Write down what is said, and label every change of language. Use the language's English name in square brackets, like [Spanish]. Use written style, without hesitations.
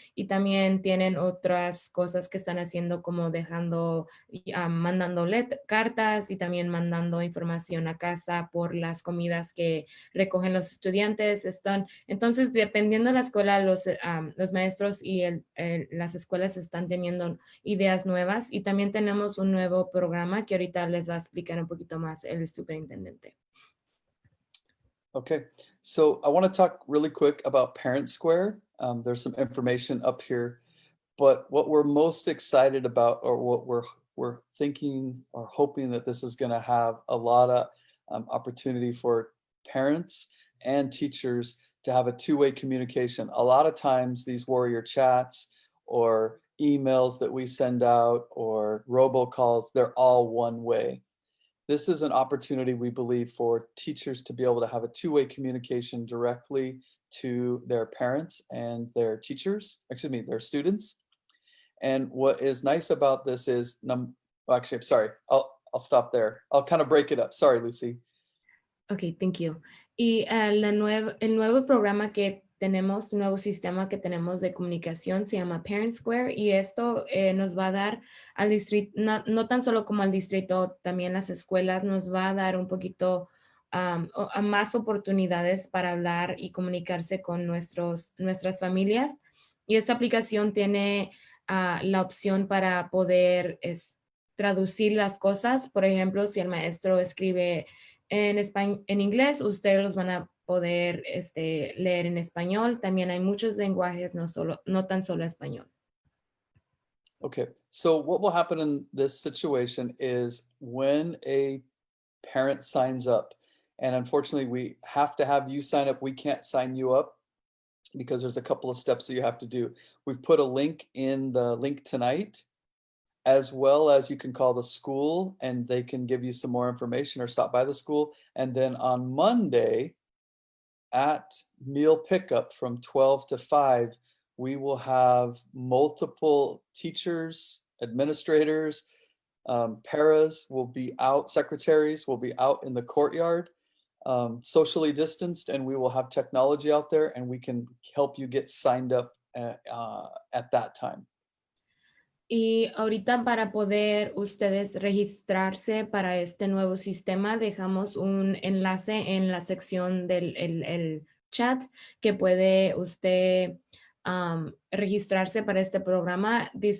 [Spanish] Y también tienen otras cosas que están haciendo, como mandando cartas y también mandando información a casa por las comidas que recogen los estudiantes. Entonces, dependiendo de la escuela, los maestros y las escuelas están teniendo ideas nuevas, y también tenemos un nuevo programa que ahorita les va a explicar un poquito más el superintendente. [English] Okay, so I want to talk really quick about Parent Square. There's some information up here, but what we're most excited about, or what we're thinking or hoping that this is going to have a lot of opportunity for parents and teachers to have a two-way communication. A lot of times these warrior chats or emails that we send out or robocalls, they're all one way. This is an opportunity, we believe, for teachers to be able to have a two-way communication directly to their parents and their their students. And what is nice about this is, actually, I'm sorry, I'll stop there. I'll kind of break it up. Sorry, Lucy. Okay, thank you. [Spanish] Y el nuevo programa que tenemos, un nuevo sistema que tenemos de comunicación se llama Parent Square, y esto nos va a dar al distrito, no tan solo como al distrito, también las escuelas, nos va a dar un poquito más oportunidades para hablar y comunicarse con nuestras familias. Y esta aplicación tiene la opción para poder traducir las cosas. Por ejemplo, si el maestro escribe en inglés, ustedes los van a poder leer en español. También hay muchos lenguajes, no tan solo español. [English] Okay, so what will happen in this situation is when a parent signs up, and unfortunately we have to have you sign up, we can't sign you up because there's a couple of steps that you have to do. We've put a link in the link tonight, as well as you can call the school and they can give you some more information, or stop by the school. And then on Monday at meal pickup from 12 to 5, we will have multiple teachers, administrators, paras will be out, secretaries will be out in the courtyard, socially distanced, and we will have technology out there, and we can help you get signed up at that time. [Spanish] Y ahorita, para poder ustedes registrarse para este nuevo sistema, dejamos un enlace en la sección del el chat, que puede usted registrarse para este programa.